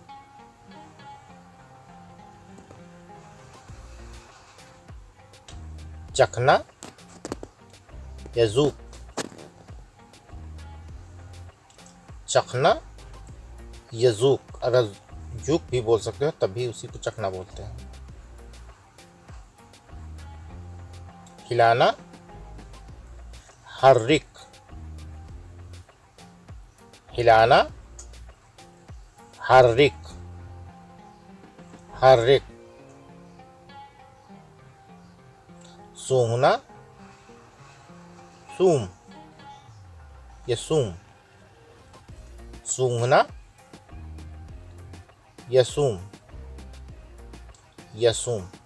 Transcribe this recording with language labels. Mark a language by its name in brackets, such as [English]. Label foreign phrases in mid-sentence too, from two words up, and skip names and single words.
[Hindi] चखना, यजूक, चखना, यजूक। अगर जूक भी बोल सकते हो तभी उसी को चखना बोलते हैं। खिलाना, हर्रिक, हिलाना, हर्रिक, हर्रिक। सूंघना, सूम, यसूम, सूंघना, यसूम, यसूम।